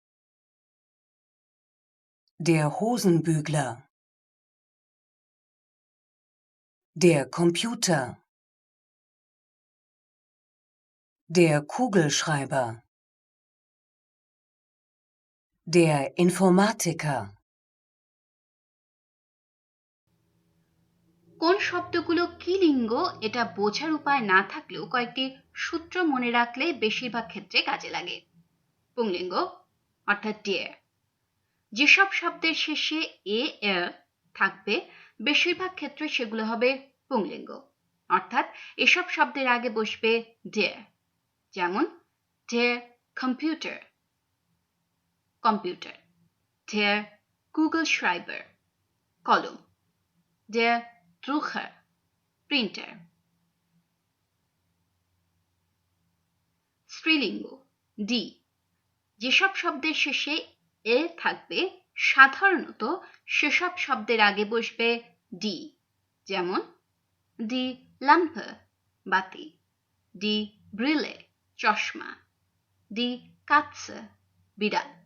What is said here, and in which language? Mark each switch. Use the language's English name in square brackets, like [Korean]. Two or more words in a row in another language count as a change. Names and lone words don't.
[German] Der Hosenbügler. Der Computer. Der Kugelschreiber. Der Informatiker. [Bangla] কোন শব্দগুলো কি লিঙ্গ এটা বোঝার উপায় না থাকলেও কয়েকটি সূত্র মনে রাখলে বেশিরভাগ ক্ষেত্রে কাজে লাগে। পুংলিঙ্গ অর্থাৎ ডিয়ার, যেসব শব্দের শেষে এর থাকবে বেশিরভাগ ক্ষেত্রে সেগুলো হবে পুংলিঙ্গ, অর্থাৎ এসব শব্দের আগে বসবে ডিয়ার, যেমন [German] der Computer [Bangla] কম্পিউটার, [German] der Kugelschreiber [Bangla] কলম, [German] der Drucker [Bangla] প্রিন্টার। স্ত্রীলিঙ্গ ডি, যেসব শব্দের শেষে এ থাকবে সাধারণত সেসব শব্দের আগে বসবে ডি, যেমন [German] die Lampe [Bangla] বাতি, [German] die Brille [Bangla] চশমা, [German] die Katze [Bangla] বিড়াল।